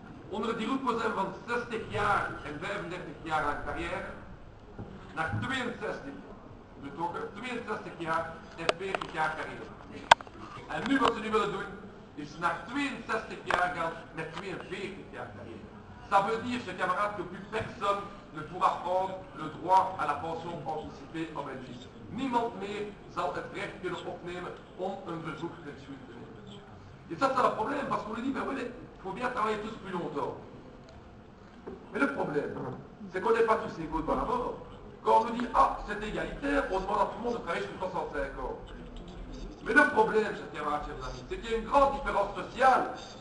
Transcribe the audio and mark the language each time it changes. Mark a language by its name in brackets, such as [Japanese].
[Dutch] Onder die Roepo zijn van 60 jaar en 35 jaar aan carrière naar 62, betrokken, 62 jaar en 40 jaar carrière. En nu wat ze nu willen doen, is naar 62 jaar gaan met 42 jaar carrière. [French] Ça veut dire, chers camarades, que plus personne ne pourra prendre le droit à la pension anticipée en Belgique. [Dutch] Niemand meer zal het recht kunnen opnemen om een vervroegd pensioen te nemen. [French] Et ça, c'est le problème, parce qu'on lui dit, ben oui, il faut bien travailler tous plus longtemps. Mais le problème, c'est qu'on n'est pas tous égaux par rapport. Quand on nous dit, ah, c'est égalitaire, on demande à tout le monde de travailler jusqu'à 65 ans. Mais le problème, chers camarades, chers amis, c'est qu'il y a une grande différence sociale